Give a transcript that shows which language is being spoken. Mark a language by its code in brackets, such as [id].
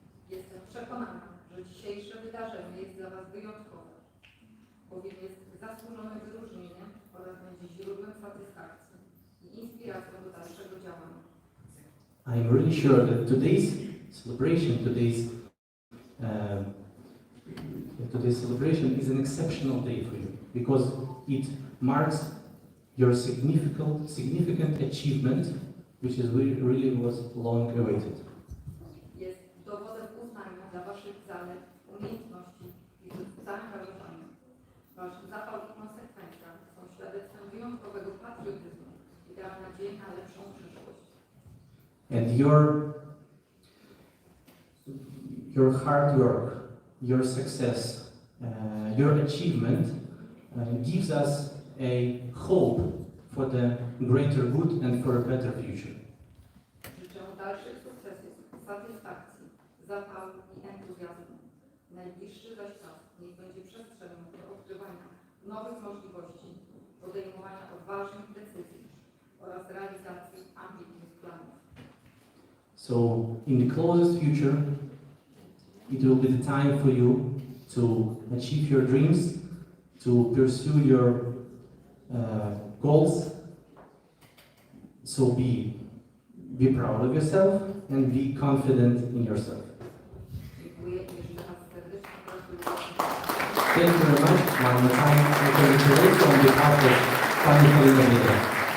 [pl] Jestem przekonana, że dzisiejsze wydarzenie jest dla Was wyjątkowe, bowiem jest zasłużonym wyróżnieniem oraz będzie źródłem satysfakcji i inspiracją do dalszego działania. [en] I'm really sure that today's celebration is an exceptional day for you because it marks your significant achievement, which is really was long awaited. [pl] Jest dowodem uznania dla Waszych zalet, umiejętności i zaangażowania. Wasz zapał i konsekwencja są świadectwem wyjątkowego patriotyzmu i dają nadzieję na lepszą przyszłość. [en] And your hard work, your success, your achievement gives us a hope for the greater good and for a better future. [pl] Życzę dalszych sukcesów, satysfakcji, zapału i entuzjazmu. Najbliższy zaś czas niech będzie przestrzenią do odkrywania nowych możliwości, podejmowania odważnych decyzji oraz realizacji ambitnych planów. [en] So, in the closest future, it will be the time for you to achieve your dreams, to pursue your goals. So be proud of yourself and be confident in yourself. [pl] Dziękuję i jeszcze raz serdecznie gratuluję. [en] Thank you very much. One more time, I congratulate you on behalf of Pani Halina Bieda.